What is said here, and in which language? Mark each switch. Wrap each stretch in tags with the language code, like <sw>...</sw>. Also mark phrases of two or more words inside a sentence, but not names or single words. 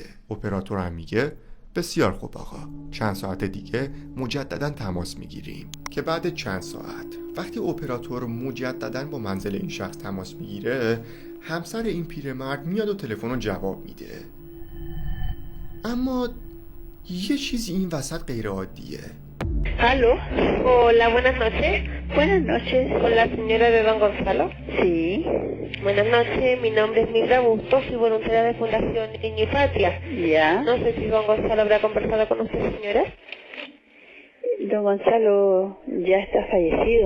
<fa>اپراتور هم میگه بسیار خوب آقا، چند ساعت دیگه مجددا تماس میگیریم. که بعد چند ساعت وقتی اپراتور مجددا با منزل این شخص تماس میگیره، همسر این پیرمرد میاد و تلفن رو جواب میده. اما یه چیزی این وسط غیر عادیه.</fa> <es>¿Aló? Hola, buenas noches. Buenas noches. Con la señora de Don Gonzalo. Sí. Buenas noches, mi nombre es Mildred Bustos, soy voluntaria de Fundación Niño y Patria. Ya. No sé si Don Gonzalo habrá conversado con usted, señora. Don Gonzalo ya está fallecido.</es>